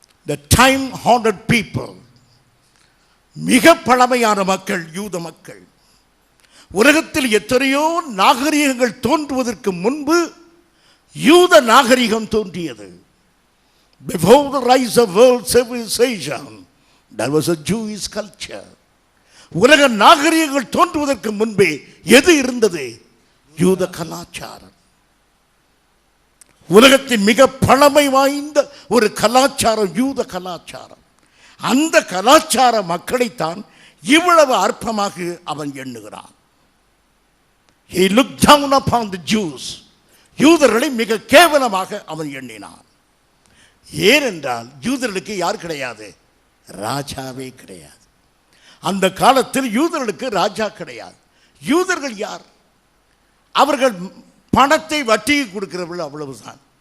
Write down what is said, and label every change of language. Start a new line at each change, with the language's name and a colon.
English: The time honored people,
Tamil: மிக பழமையான மக்கள் யூத மக்கள். உலகத்தில் எத்தனையோ நாகரிகங்கள் தோன்றுவதற்கு முன்பு யூத நாகரிகம் தோன்றியது.
English: Before the rise of world civilization, there was a Jewish culture.
Tamil: உலக நாகரிகங்கள் தோன்றுவதற்கு முன்பே எது இருந்தது? யூத கலாச்சாரம். உலகத்தின் மிக பழமை வாய்ந்த ஒரு கலாச்சாரம் யூத கலாச்சாரம். அந்த கலாச்சார மக்களைத்தான் இவ்வளவு அற்பமாக அவன் எண்ணுகிறான்.
English: He looked down upon the Jews.
Tamil: யூதர்களை மிக கேவலமாக அவன் எண்ணினான். ஏனென்றால் யூதர்களுக்கு யார் கிடையாது? ராஜாவே கிடையாது. அந்த காலத்தில் யூதர்களுக்கு ராஜா கிடையாது. யூதர்கள் யார்? அவர்கள் பணத்தை வட்டிக்கு கொடுக்கிறவர்கள், அவ்வளவுதான்.